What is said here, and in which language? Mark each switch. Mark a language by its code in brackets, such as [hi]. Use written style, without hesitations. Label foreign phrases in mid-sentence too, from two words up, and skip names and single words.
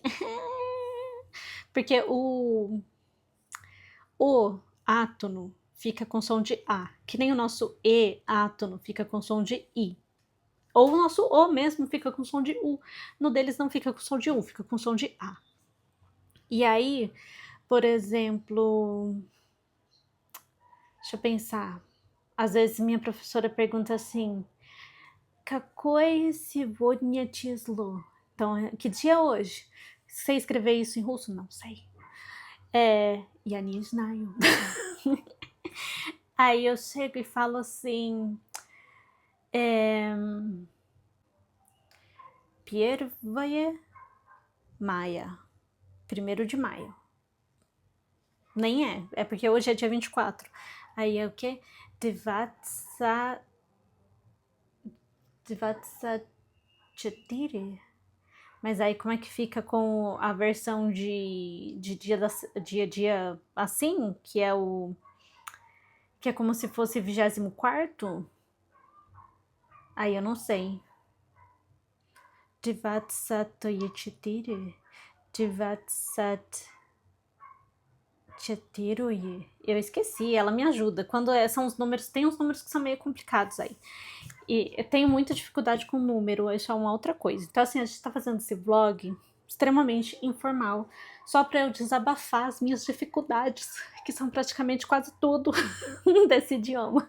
[pt] Porque o átono fica com som de A, que nem o nosso E átono fica com som de I. Ou o nosso O mesmo fica com som de U. No deles não fica com som de U, fica com som de A. E aí, por exemplo, deixa eu pensar. Às vezes minha professora pergunta assim: [ru] Какое сегодня число? [pt] Então, que dia é hoje? Sei escrever isso em russo? Não sei. [ru] Я не знаю. [pt] Aí eu chego e falo assim: [ru] Первое мая. [pt] 1º de maio. Nem é porque hoje é dia 24. Aí é o quê? [ru] Двадцать четыре. [pt] Mas aí como é que fica com a versão de dia assim, que é como se fosse 24º? Aí eu não sei. [ru] Двадцать четыре. [pt] Eu esqueci, ela me ajuda. Quando são os números, tem uns números que são meio complicados aí. E eu tenho muita dificuldade com número, isso é uma outra coisa. Então, assim, a gente tá fazendo esse vlog extremamente informal, só para eu desabafar as minhas dificuldades, que são praticamente quase tudo desse idioma.